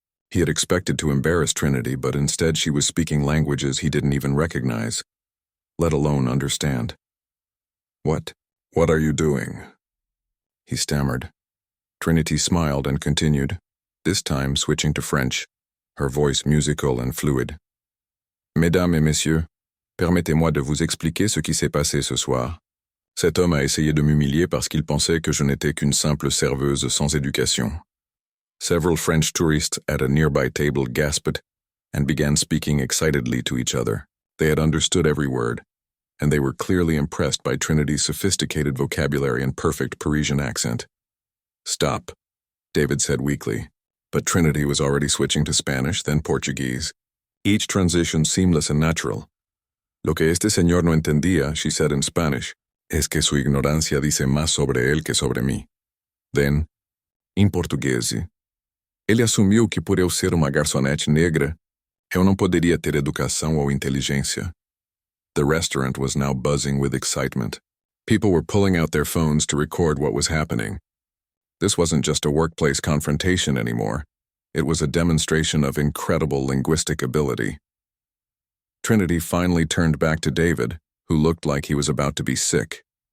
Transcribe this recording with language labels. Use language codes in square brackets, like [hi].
[en] He had expected to embarrass Trinity, but instead she was speaking languages he didn't even recognize, let alone understand. What are you doing?" he stammered. Trinity smiled and continued, this time switching to French, her voice musical and fluid. [fr] "Mesdames et messieurs, permettez-moi de vous expliquer ce qui s'est passé ce soir. Cet homme a essayé de m'humilier parce qu'il pensait que je n'étais qu'une simple serveuse sans éducation." [en] Several French tourists at a nearby table gasped and began speaking excitedly to each other. They had understood every word, and they were clearly impressed by Trinity's sophisticated vocabulary and perfect Parisian accent. "Stop," David said weakly, but Trinity was already switching to Spanish, then Portuguese, each transition seamless and natural. [es] "Lo que este señor no entendía," [en] she said in Spanish, [es] "es que su ignorancia dice más sobre él que sobre mí." [en] Then, in portuguese, [pt] "Ele assumiu que por eu ser uma garçonete negra, eu não poderia ter educação ou inteligência." [en] The restaurant was now buzzing with excitement. People were pulling out their phones to record what was happening. This wasn't just a workplace confrontation anymore. It was a demonstration of incredible linguistic ability. Trinity finally turned back to David, who looked like he was about to be sick.